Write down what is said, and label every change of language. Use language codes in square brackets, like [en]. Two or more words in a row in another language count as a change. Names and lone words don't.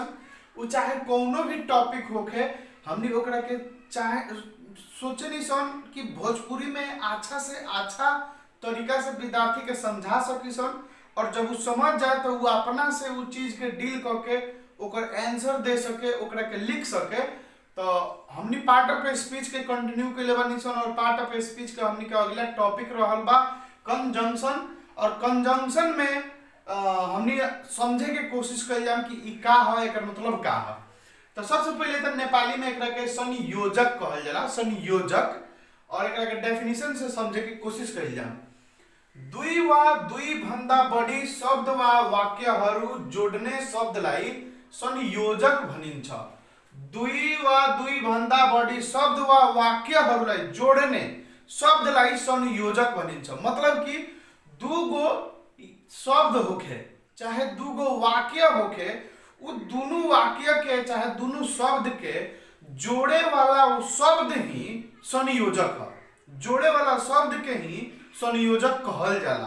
[bho] वो चाहे कोनो भी टॉपिक होके हमने ओकरा के चाहे सोचनी सन कि भोजपुरी में अच्छा से अच्छा तरीका से विद्यार्थी के समझा सकी सन। और जब वो समझ जाए तो वो अपना से वो चीज के डील करके ओकर आंसर दे सके, ओकरा के लिख सके। तो हमनी [en] part of speech [bho] के कंटिन्यू के लेवल निसन और [en] part of speech [bho] के हमनी का अगला टॉपिक रहल बा कंजंक्शन। और कंजंक्शन में हमनी समझे के कोशिश कइल जाम कि ई का है, एकर मतलब का है। तो सबसे पहले तो नेपाली में एकरा के संयोजक कहल जाला, संयोजक। और एकरा के डेफिनेशन से समझे के कोशिश कइल जाम। [ne] दुई वा दुई भन्दा बढी शब्द वा वाक्यहरू जोड्ने शब्दलाई संयोजक भनिन्छ। दुई वा दुई भन्दा बढी शब्द वा वाक्यहरूलाई जोड्ने शब्दलाई संयोजक भनिन्छ। [bho] मतलब कि दुगो शब्द होखे चाहे दुगो वाक्य होखे, उ दुनु वाक्य के चाहे दुनु शब्द के जोड़े वाला वो शब्द ही संयोजक है। जोड़े वाला शब्द के ही संयोजक कहल जाला।